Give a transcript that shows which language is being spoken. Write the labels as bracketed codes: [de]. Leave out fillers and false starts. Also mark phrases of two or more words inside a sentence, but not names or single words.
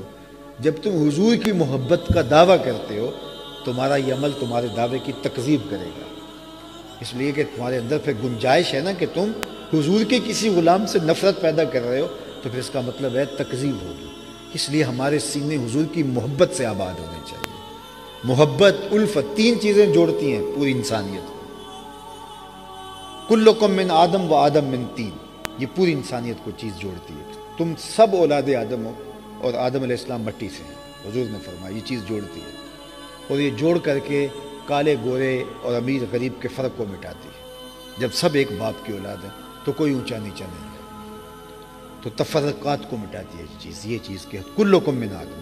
[ur] جب تم حضور کی محبت کا دعویٰ کرتے ہو، تمہارا یہ عمل تمہارے دعوے کی تکذیب کرے گا، اس لیے کہ تمہارے اندر پھر گنجائش ہے نا کہ تم حضور کے کسی غلام سے نفرت پیدا کر رہے ہو، تو پھر اس کا مطلب ہے تکذیب ہوگی۔ اس لیے ہمارے سینے حضور کی محبت سے آباد ہونے چاہیے۔ محبت، الفت، تین چیزیں جوڑتی ہیں پوری انسانیت کو۔ [ar] کلکم من آدم و آدم من طین، [ur] یہ پوری انسانیت کو چیز جوڑتی ہے۔ تم سب اولاد آدم ہو اور آدم [ar] علیہ السلام [ur] مٹی سے ہیں، حضور نے فرمایا یہ چیز جوڑتی ہے، اور یہ جوڑ کر کے کالے گورے اور امیر غریب کے فرق کو مٹاتی ہے۔ جب سب ایک باپ کی اولاد ہے تو کوئی اونچا نیچا نہیں ہے، تو تفرقات کو مٹاتی ہے یہ چیز کہ [ar] کلکم من آدم۔